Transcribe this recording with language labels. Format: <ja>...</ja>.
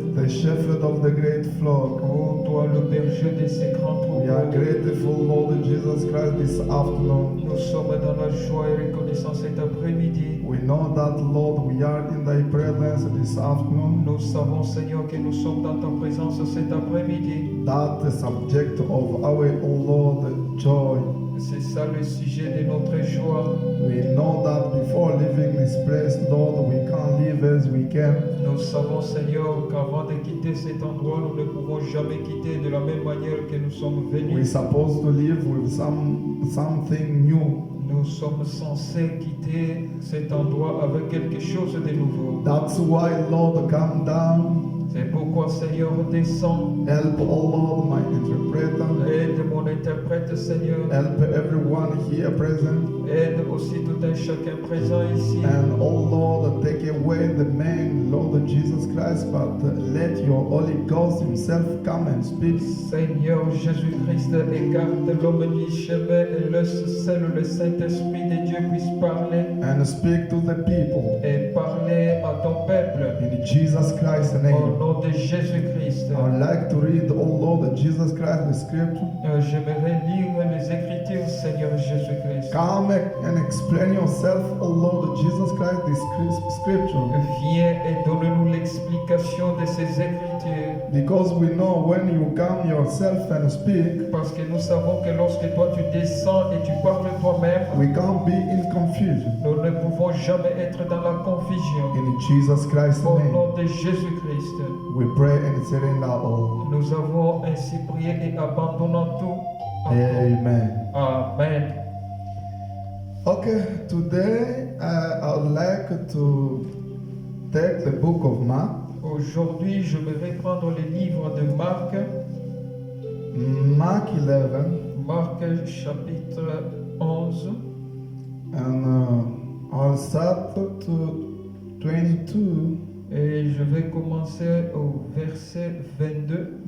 <en>the shepherd of the great flock.</en> <fr>ô toi le berger de ces grands</fr> <en>We are</en> <fr>troupeaux,</fr> <en>grateful, Lord Jesus Christ, this afternoon.</en> <fr>nous sommes dans la joie et reconnaissance cet après-midi.</fr> <en>We know that, Lord, we are in thy presence this afternoon.</en> <fr>Nous savons, Seignor, que nous sommes dans ta présence cet après-midi.</fr> <en>That the subject of our, oh Lord, joy.</en> <fr>C'est ça le sujet de notre joie.</fr> <en>We know that before leaving this place, Lord, we can't live as we can.</en> <fr>Nous savons, Seigneur, qu'avant de quitter cet endroit, nous ne pouvons jamais quitter de la même manière que nous sommes</fr> <en>We're</en> <fr>venus.</fr> <en>supposed to live with something new.</en> <fr>Nous sommes censés quitter cet endroit avec quelque chose de nouveau.</fr> <en>That's why, Lord, come down.</en> <fr>C'est pourquoi, Seigneur, descends.</fr> <en>Help, oh Lord, my interpreter.</en> <fr>Aide mon interprète, Seigneur.</fr> <en>Help everyone here present.</en> <fr>Aide aussi tout un chacun présent ici.</fr> <en>And, oh Lord, take away the man, Lord Jesus Christ, but let your Holy Ghost himself come and speak.</en> <fr>Seigneur Jésus-Christ, écarte l'homme du chemin et laisse seul le Saint-Esprit de Dieu puisse parler</fr> <en>And speak to the people.</en> <fr>et parler à ton peuple.</fr> <en>In Jesus Christ's</en> <fr>Au</fr> <en>name.</en> <fr>nom de Jésus-Christ.</fr> <en>I would like to read, oh Lord, Jesus Christ, the scripture.</en> <fr>J'aimerais lire les Écritures, Seigneur Jésus-Christ.</fr> <en>Come and explain yourself, oh Lord, Jesus Christ, this scripture.</en> <fr>Viens et donne-nous l'explication de ces Écritures.</fr> <en>Because we know when you come yourself and speak,</en> <fr>Parce que nous savons que lorsque toi tu descends et tu parles toi-même,</fr> <en>we can't be in confusion.</en> <fr>nous ne pouvons jamais être dans la confusion.</fr> <en>In Jesus Christ's</en> <fr>Au</fr> <en>name,</en> <fr>nom de Jésus-Christ,</fr> <en>we pray and surrender all.</en> <fr>nous avons ainsi prié et abandonnons tout. Amen. Amen.</fr> <en>Okay, today I would like to take the book of Mark,</en> <fr>Aujourd'hui, je vais prendre les livres de Marc,</fr> <en>Mark 11,</en> <fr>Marc chapitre 11,</fr> <en>and I'll start to 22.</en> <fr>et je vais commencer au verset 22,</fr>